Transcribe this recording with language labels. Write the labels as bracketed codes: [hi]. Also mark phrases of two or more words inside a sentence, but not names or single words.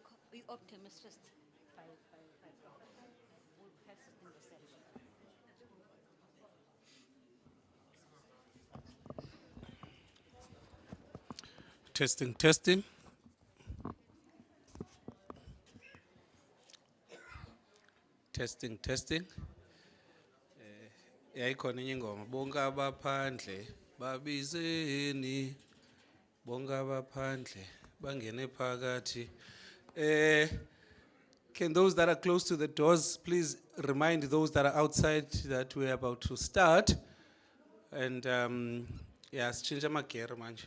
[en] We optimist by will persist in the session. Testing, testing, testing, testing. [nd] Yayikhona enye ingoma bonke abaphandle babizeni bonke abaphandle bangene phakathi. [en] Eh can those that are close to the doors please remind those that are outside that we're about to start? And yeah, [nd] sitshintshe amagere manje.